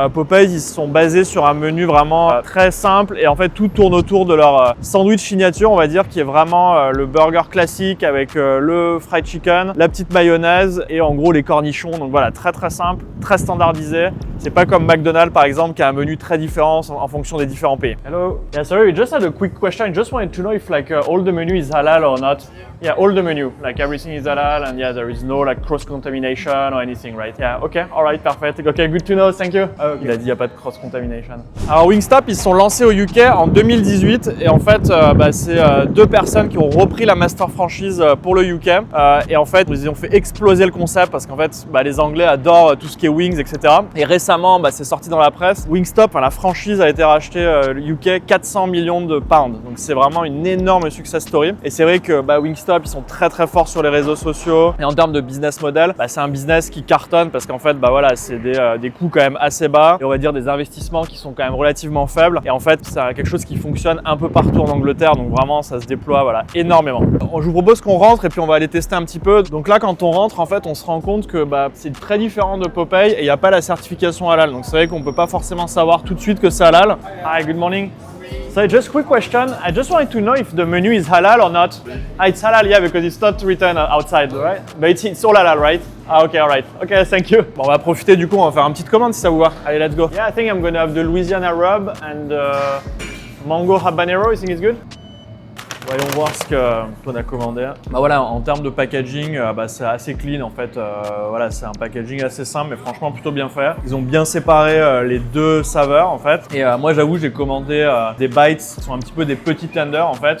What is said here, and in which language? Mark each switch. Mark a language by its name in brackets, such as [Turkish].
[French] Popeyes ils se sont basés sur un menu vraiment très simple et en fait tout tourne autour de leur sandwich signature, on va dire, qui est vraiment le burger classique avec le fried chicken, la petite mayonnaise et en gros les cornichons. Donc voilà, très très simple, très standardisé. C'est pas comme McDonald's par exemple qui a un menu très différent en fonction des différents pays. [English] Hello. Yeah, sorry, we just had a quick question. I just wanted to know if like all the menu is halal or not. Yeah, all the menu, like everything is halal and yeah, there is no like cross-contamination or anything, right? Yeah, okay, all right, perfect. Okay, good to know, thank you. Okay. [French] Il a dit il n'y a pas de cross-contamination. Alors Wingstop, ils se sont lancés au UK en 2018 et en fait, c'est 2 personnes qui ont repris la master franchise pour le UK et en fait, ils ont fait exploser le concept parce qu'en fait, les Anglais adorent tout ce qui est wings, etc. Et récemment, c'est sorti dans la presse, Wingstop, la franchise a été rachetée UK 400 millions de pounds. Donc c'est vraiment une énorme success story. Et c'est vrai que Wingstop, ils sont très très forts sur les réseaux sociaux. Et en termes de business model, c'est un business qui cartonne parce qu'en fait, c'est des coûts quand même assez bas et on va dire des investissements qui sont quand même relativement faibles. Et en fait, c'est quelque chose qui fonctionne un peu partout en Angleterre. Donc vraiment, ça se déploie énormément. Je vous propose qu'on rentre et puis on va aller tester un petit peu. Donc là, quand on rentre, en fait, on se rend compte que c'est très différent de Popeye et il n'y a pas la certification halal. Donc c'est vrai qu'on peut pas forcément savoir tout de suite que c'est halal. [English] Hi, good morning. So just quick question. I just wanted to know if the menu is halal or not. It's halal, yeah, because it's not written outside, right? But it's all halal, right? Okay, all right. Okay, thank you. [French] Bon, on va profiter du coup, on va faire une petite commande si ça vous va. Allez, [English] let's go. Yeah, I think I'm gonna have the Louisiana rub and mango habanero. You think it's good? [French] Voyons voir ce qu'on a commandé. En termes de packaging, c'est assez clean en fait. C'est un packaging assez simple mais franchement plutôt bien fait. Ils ont bien séparé les 2 saveurs en fait. Et moi j'avoue j'ai commandé des bites qui sont un petit peu des petits tenders en fait.